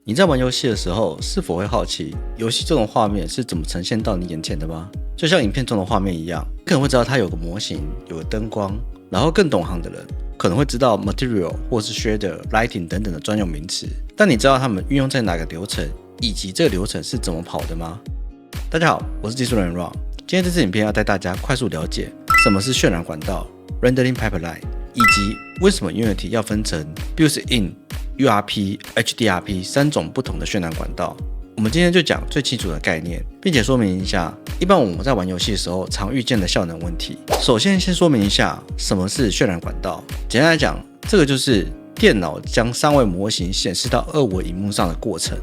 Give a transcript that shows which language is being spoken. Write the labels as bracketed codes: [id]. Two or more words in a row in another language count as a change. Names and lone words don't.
[zh] 你在玩遊戲的時候，是否會好奇遊戲這種畫面是怎麼呈現到你眼前的嗎？就像影片中的畫面一樣，可能會知道它有個模型，有個燈光，然後更懂行的人可能會知道 material 或是 shader、lighting 等等的專有名詞。但你知道它們運用在哪個流程，以及這個流程是怎麼跑的嗎？大家好，我是技術人 Ron。今天這支影片要帶大家快速了解什麼是渲染管道 [en] （Rendering Pipeline）， [zh] 以及為什麼 Unity 要分成 Built-in、URP、HDRP 三種不同的渲染管道。我们今天就講最基礎的概念，並且說明一下一般我們在玩遊戲的時候常遇見的效能問題。首先說明一下什麼是渲染管道。簡單來講，這個就是電腦將三維模型顯示到二維螢幕上的過程。